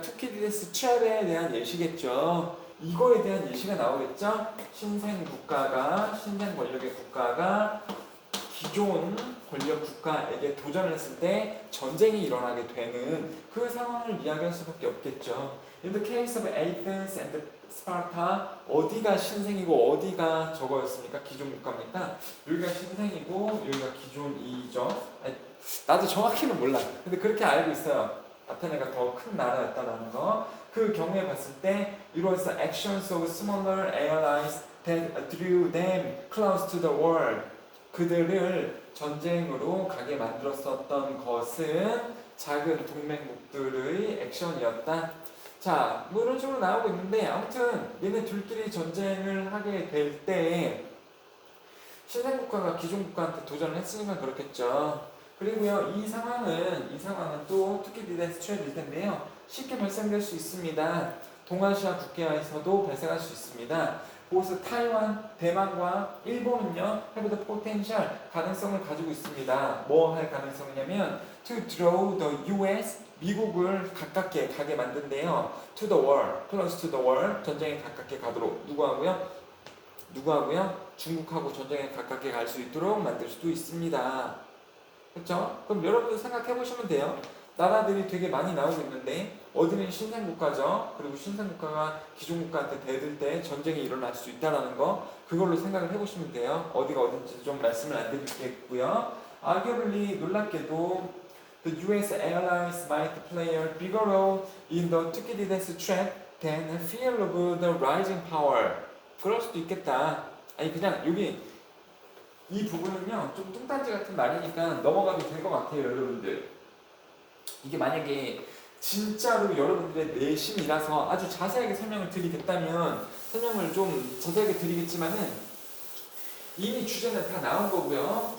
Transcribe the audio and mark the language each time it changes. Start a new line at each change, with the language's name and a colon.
Korean: 투키디데스 트랩에 대한 예시겠죠. 이거에 대한 예시가 나오겠죠? 신생 권력의 국가가 기존 권력 국가에게 도전을 했을 때 전쟁이 일어나게 되는 그 상황을 이야기할 수밖에 없겠죠.
English: In the case of Athens and Sparta,
Korean: 어디가 신생이고 어디가 저거였습니까? 기존 국가입니까? 여기가 신생이고 여기가 기존이죠. 나도 정확히는 몰라. 근데 그렇게 알고 있어요. 아테네가 더 큰 나라였다는 거. 그 경우에 봤을 때
English: it was the actions of smaller allies that drew them close to the war.
Korean: 그들을 전쟁으로 가게 만들었었던 것은 작은 동맹국들의 액션이었다. 자, 뭐 이런 식으로 나오고 있는데 아무튼 얘네 둘끼리 전쟁을 하게 될 때 신생국가가 기존국가한테 도전을 했으니까 그렇겠죠. 그리고요, 이 상황은 또 투키디데 스트랩일 텐데요. 쉽게 발생될 수 있습니다. 동아시아 국가에서도 발생할 수 있습니다. 보스 타이완, 대만과 일본은요,
English: have the potential,
Korean: 가능성을 가지고 있습니다. 뭐 할 가능성이냐면
English: to draw the US,
Korean: 미국을 가깝게 가게 만든대요.
English: to the war, close to the war,
Korean: 전쟁에 가깝게 가도록. 누구하고요? 중국하고 전쟁에 가깝게 갈 수 있도록 만들 수도 있습니다. 그렇죠? 그럼 여러분들 생각해 보시면 돼요. 나라들이 되게 많이 나오고 있는데 어디는 신생국가죠. 그리고 신생국가가 기존국가한테 대들 때 전쟁이 일어날 수 있다는 거, 그걸로 생각을 해보시면 돼요. 어디가 어딘지 좀 말씀을 안 드리겠고요.
English: arguably,
Korean: 놀랍게도
English: the US allies might play a bigger role in the Thucydides trap than fear of the rising power.
Korean: 그럴 수도 있겠다. 아니 그냥 여기 이 부분은요 좀 뚱딴지 같은 말이니까 넘어가도 될 것 같아요, 여러분들. 이게 만약에 진짜로 여러분들의 내심이라서 아주 자세하게 설명을 드리겠다면 설명을 좀 자세하게 드리겠지만은 이미 주제는 다 나온 거고요.